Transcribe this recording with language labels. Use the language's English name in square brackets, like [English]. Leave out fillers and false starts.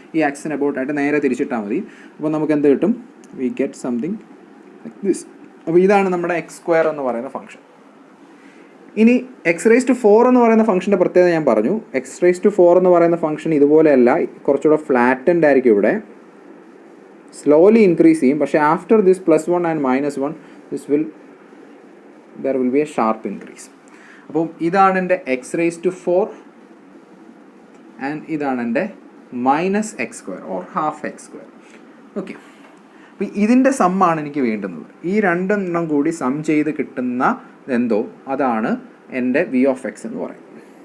[Malayalam] ഈ ആക്സിന് അബൌട്ടായിട്ട് നേരെ തിരിച്ചിട്ടാൽ മതി. അപ്പോൾ നമുക്ക് എന്ത് കിട്ടും? [English] We get something like this. [Malayalam] അപ്പോൾ ഇതാണ് നമ്മുടെ എക്സ് സ്ക്വയർ എന്ന് പറയുന്ന ഫംഗ്ഷൻ. ഇനി എക്സ് റേസ് ടു 4 എന്ന് പറയുന്ന ഫംഗ്ഷൻ്റെ പ്രത്യേകത ഞാൻ പറഞ്ഞു. എക്സ് റേസ് ടു 4 എന്ന് പറയുന്ന ഫംഗ്ഷൻ ഇതുപോലെയല്ല, കുറച്ചുകൂടെ ഫ്ലാറ്റൻഡ് ആയിരിക്കും, ഇവിടെ സ്ലോലി ഇൻക്രീസ് ചെയ്യും. പക്ഷേ [English] After this +1 and -1 there will be a sharp increase. [Malayalam] അപ്പോൾ ഇതാണ് എൻ്റെ എക്സ് റേസ് ടു 4 ആൻഡ് ഇതാണ് എൻ്റെ -x² ഓർ ½ x². ഓക്കെ, അപ്പോൾ ഇതിൻ്റെ സമ്മാണ് എനിക്ക് വേണ്ടുന്നത്. ഈ രണ്ടെണ്ണം കൂടി സം ചെയ്ത് കിട്ടുന്ന എന്തോ അതാണ് എൻ്റെ വി ഓഫ് എക്സ് എന്ന് പറയുന്നത്.